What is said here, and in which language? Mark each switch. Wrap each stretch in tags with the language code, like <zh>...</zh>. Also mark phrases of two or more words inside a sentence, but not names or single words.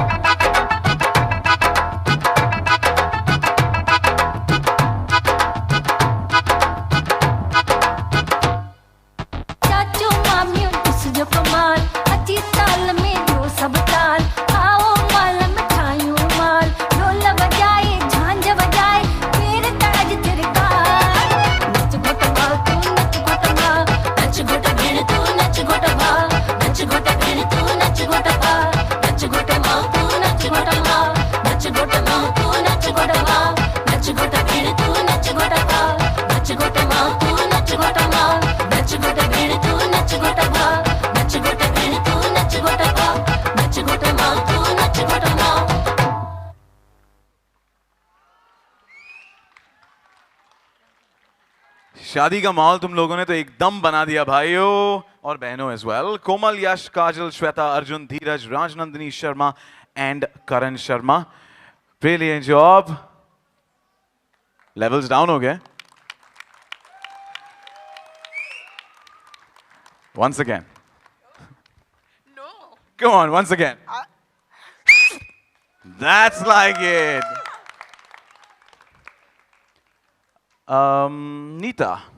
<sd>चाचू मामियों ॾिसजो कमाल अची ताल में ॾियो सभु ताल आओ माल मिठाइयूं माल ढोल वॼाए झांझ वॼाए पेर ताज थिरकार नच घोट भा तू नच घोट भा नच घोट भेण तू नच घोट भा नच घोट भेण तू नच घोट भा नच घोट मां तू नच घोट भा नच घोट मां तू नच घोट भा नच घोट भेण तू नच घोट भा नच घोट मां तू नच घोट भा नच घोट भेण तू नच घोट भा नच घोट भेण तू नच घोट भा नच घोट मां तू नच घोट भा</sd> <hi>शादी का माहौल तुम लोगों ने तो एकदम बना दिया भाइयों और बहनों</hi> <en>as well.</en> <hi>कोमल, यश, काजल, श्वेता, अर्जुन, धीरज, राजनंदिनी शर्मा and करण शर्मा.</hi> <en>Brilliant job. Levels down</en> <hi>हो गए.</hi> <en>Once again. No. Come on, once again. That's like it. Neeta.</en>